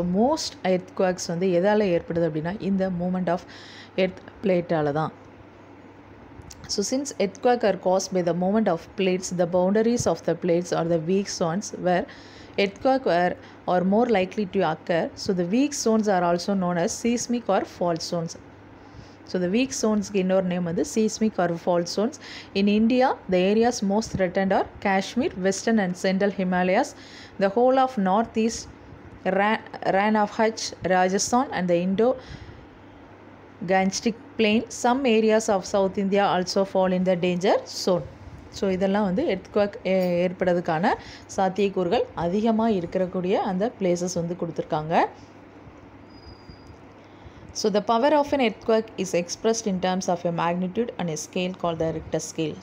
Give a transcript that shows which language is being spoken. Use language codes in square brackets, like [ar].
[ta] So most earthquakes வந்து எதால் ஏற்படுது அப்படின்னா இந்த மூமெண்ட் ஆஃப் எர்த் பிளேட்டால் தான். [en] So since earthquakes are caused by the movement of plates, the boundaries of the plates are the weak zones where earthquakes are more likely to occur. So the weak zones are also known as seismic or fault zones. So the weak zones [ta] இன்னொரு name வந்து [en] seismic or fault zones. In India, the areas most threatened are Kashmir, Western and Central Himalayas, the whole of Northeast Rann of Kutch, Rajasthan and the Gangetic plain. Some areas of South India also fall in the danger zone. [ta] So இதெல்லாம் வந்து earthquake ஏற்படுறதுக்கான சாத்தியக்கூறுகள் அதிகமாக இருக்கக்கூடிய அந்த places வந்து கொடுத்துருக்காங்க. [en] So the power of an earthquake is expressed in terms of a magnitude and a scale called the Richter scale.